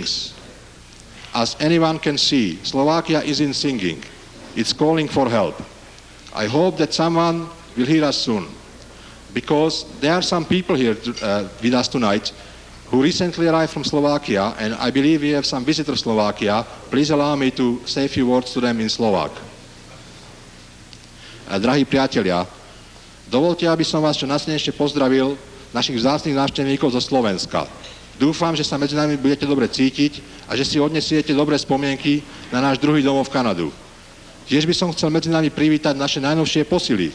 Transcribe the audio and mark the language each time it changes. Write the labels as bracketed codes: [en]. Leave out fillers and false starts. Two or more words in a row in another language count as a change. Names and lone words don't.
[en] As anyone can see, Slovakia isn't singing. It's calling for help. I hope that someone will hear us soon, because there are some people here with us tonight who recently arrived from Slovakia, and I believe we have some visitors from Slovakia. Please allow me to say a few words to them in Slovak. [sk] Drahí priatelia, dovolte, aby som vás čo najsrdečnejšie pozdravil, našich vzácnych návštevníkov zo Slovenska. Dúfam, že sa medzi nami budete dobre cítiť a že si odnesiete dobré spomienky na náš druhý domov Kanadu. Tiež by som chcel medzi nami privítať naše najnovšie posily.